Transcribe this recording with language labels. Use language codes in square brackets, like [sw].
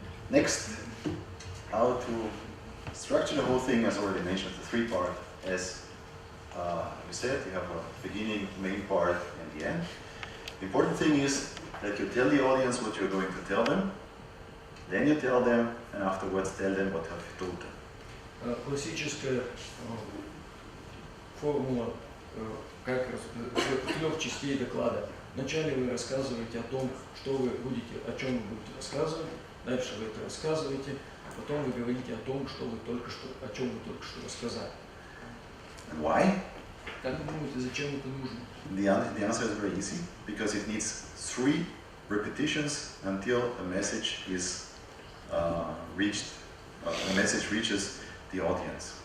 [en] Next, how to structure the whole thing, as already mentioned, the three part. As we said, you have a beginning, main part, and the end. The important thing is that you tell the audience what you're going to tell them, then you tell them, and afterwards tell them what have you told them. [ru] Классическая формула трех частей доклада. Вначале вы рассказываете о том, что вы будете, о чем вы будете рассказывать, дальше вы это рассказываете, а потом вы говорите о том, что вы только что, о чем вы только что рассказали. [en] And why? [ru] Как вы думаете, зачем это нужно? [en] The answer is very easy, because it needs 3 repetitions until a message is reached, the message reaches the audience.